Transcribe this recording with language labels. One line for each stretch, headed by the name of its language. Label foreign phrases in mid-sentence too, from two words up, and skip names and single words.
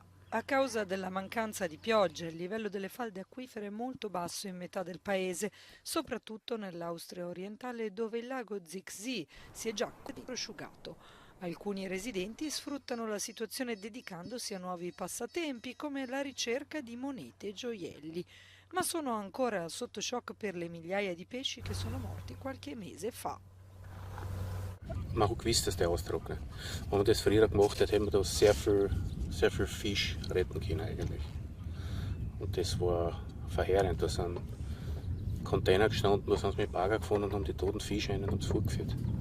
Italian: A causa della mancanza di piogge, il livello delle falde acquifere è molto basso in metà del paese, soprattutto nell'Austria orientale dove il lago Zixi si è già prosciugato. Alcuni residenti sfruttano la situazione dedicandosi a nuovi passatempi come la ricerca di monete e gioielli, ma sono ancora sotto shock per le migliaia di pesci che sono morti qualche mese fa.
German: Man hat gewusst, dass der austrocknet. Wenn man das früher gemacht hat, hätten wir da sehr viel Fisch retten können eigentlich. Und das war verheerend. Da sind Container gestanden, da sind sie mit Bagger gefahren und haben die toten Fische rein und haben es fortgeführt.